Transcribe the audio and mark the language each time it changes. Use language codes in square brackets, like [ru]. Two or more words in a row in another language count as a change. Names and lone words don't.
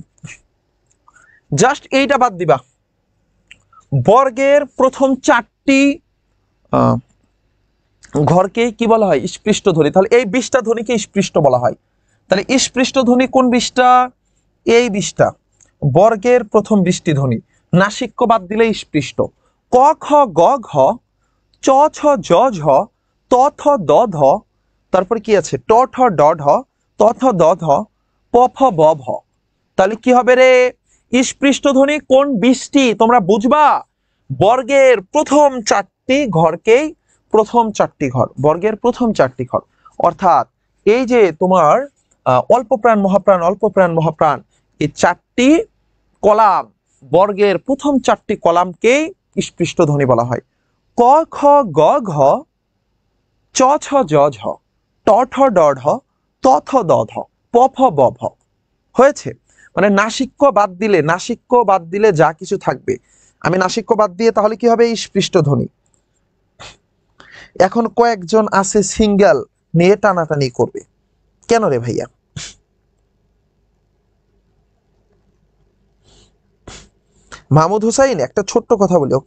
[bn] জাস্ট এইটা বাদ দিবা। বর্গের প্রথম 4টি ঘরকে কি বলা হয়? স্পৃষ্ট ধ্বনি। তাহলে এই 20টা ধ্বনিকে স্পৃষ্ট বলা হয়। তাহলে স্পৃষ্ট ধ্বনি কোন 20টা? এই 20টা বর্গের প্রথম 20টি ধ্বনি। নাসিক্য বাদ দিলে স্পৃষ্ট। ক, খ, গ, ঘ, চ, ছ, জ, ঝ, ত, থ, দ, ধ। তারপরে কি আছে? ট, ঠ, ড, ঢ, ত, থ, দ, ধ, প, ফ, ব, ভ। তাহলে কি হবে রে? স্পৃষ্ট ধ্বনি কোন 20টি তোমরা বুঝবা? বর্গের প্রথম 4টি ঘরকেই প্রথম 4টি ঘর, বর্গের প্রথম 4টি ঘর। অর্থাৎ এই যে তোমার অল্প প্রাণ মহাপ্রাণ, অল্প প্রাণ মহাপ্রাণ, এই 4টি কলাম, বর্গের প্রথম 4টি কলামকেই স্পৃষ্ট ধ্বনি বলা হয়। ক, খ, গ, ঘ, চ, ছ, জ, ঝ, ট, ঠ, ড, ঢ, ত, থ, দ, ধ, প, ফ, ব, ভ। হয়েছে? মানে নাসিক্য বাদ দিলে, নাসিক্য বাদ দিলে যা কিছু থাকবে, আমি নাসিক্য বাদ দিয়ে তাহলে কি হবে? স্পৃষ্ট ধ্বনি। এখন কয়েকজন আছে সিঙ্গেল নিয়ে টানাটানি করবে, কেন রে ভাইয়া? মাহমুদ হুসাইন, একটা ছোট্ট কথা বলি, ওকে?